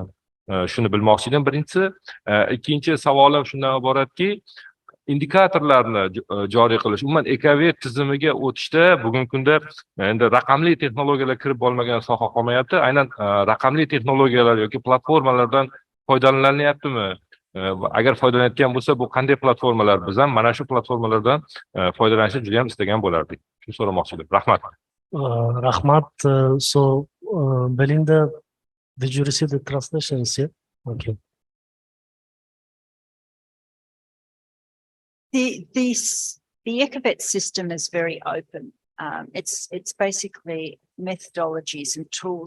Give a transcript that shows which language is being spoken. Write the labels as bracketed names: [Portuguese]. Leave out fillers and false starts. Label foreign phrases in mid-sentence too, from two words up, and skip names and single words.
[Uzbek] Shuni bilmoqchi edim birinchisi. Ikkinchi savolim shundan iboratki, indikatorlarni joriy qilish, umuman EKVET tizimiga o'tishda bugungi kunda endi raqamli texnologiyalar kirib bo'lmagan soha qolmayapti. Aynan raqamli texnologiyalar yoki platformalardan foydalanilyaptimi? Agar foydalanayotgan bo'lsa, bu qanday platformalar? Biz ham mana shu platformalardan foydalanishni juda ham istagan bo'lardik. Shuni so'ramoqchi edim. Rahmat. Rahmat. [English] So, Belinda, did you receive the translations? Yeah? Okay. The EKVET system is very open. It's basically methodologies and tools.